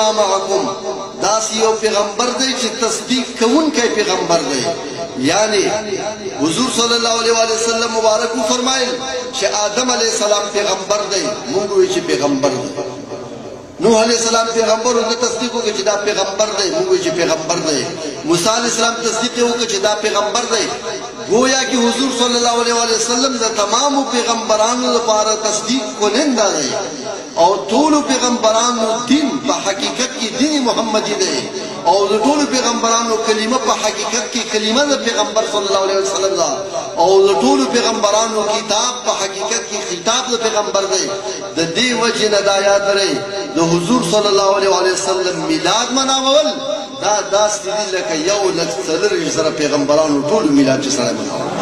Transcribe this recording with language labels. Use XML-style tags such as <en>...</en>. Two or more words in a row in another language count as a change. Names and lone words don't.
<ps>معکم داسې یو پیغمبر دی چې تصدیق کوونکی پیغمبر دی یعنی حضور صلی الله علیه وسلم مبارک فرمایل چې آدم علیه السلام پیغمبر دی موږ وایو چې پیغمبر دی نوح علیہ السلام پیغمبر او تصدیق وکړي چې دا پیغمبر دی موږ چې پیغمبر دی موسی علیہ السلام تصدیق وکړي چې دا پیغمبر دی</ps> <ur>گویا کہ</ur> <ps>حضور صلی اللہ علیہ وسلم دا تمام پیغمبرانو لپاره تصدیق کننده دی او ټول پیغمبرانو دین په حقیقت کې دین محمدي دی او د ټول پیغمبرانو کلمه په حقیقت کې کلمه د پیغمبر صلی الله علیه وسلم دا او د ټول پیغمبرانو کتاب په حقیقت کې خطاب د پیغمبر دی د دې وجه نه دا یاد لرئ د حضور صلی الله علیه وسلم میلاد مناول دا داسې دي لکه یو لک څلوېښت زره پیغمبرانو ټول میلاد چې سړی مناوه</ps>